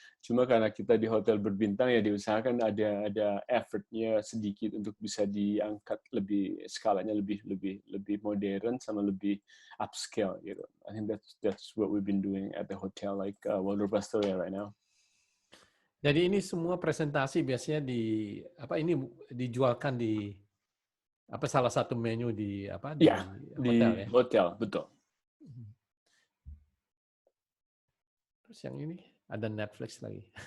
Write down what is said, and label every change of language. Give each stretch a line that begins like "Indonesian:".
Indonesian: Cuma karena kita di hotel berbintang ya diusahakan ada effortnya sedikit untuk bisa diangkat skalanya lebih modern sama lebih upscale gitu.
English: I think that's what we've been doing at the hotel like Waldorf Astoria right now.
Indonesian: Jadi ini semua presentasi biasanya ini dijualkan di salah satu menu di Ya, hotel ya. di hotel, betul. Terus yang ini ada Netflix lagi.